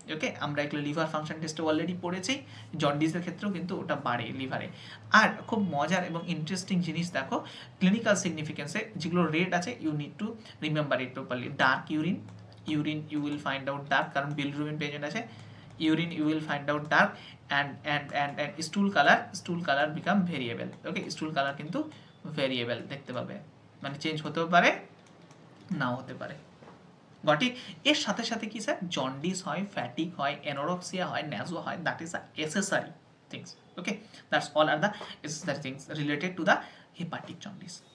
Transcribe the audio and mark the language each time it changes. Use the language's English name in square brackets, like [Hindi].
[Bangla] ওকে, আমরা এগুলো liver function টেস্টে অলরেডি পড়েছি, জন্ডিসের ক্ষেত্রেও কিন্তু ওটা বাড়ে লিভারে। আর খুব মজার এবং ইন্টারেস্টিং জিনিস দেখো, ক্লিনিক্যাল সিগনিফিকেন্সে যেগুলো রেড আছে [English] You need to remember it properly. Dark urine you will find out dark, [Bangla] কারণ বিলিরুবিন প্রেজেন্ট আছে। [English] urine you will find out dark, and stool color become variable. [Bangla] Okay, stool color কিন্তু variable দেখতে পাবে, মানে change হতেও পারে নাও হতে পারে। [English] Got it? [Bangla] এর সাথে সাথে কি স্যার, জন্ডিস হয়, ফ্যাটিক হয়, অ্যানোরেক্সিয়া হয়, ন্যাজো হয়, [English] That is the accessory things. Okay, that's all are the accessory things related to the hepatic jaundice.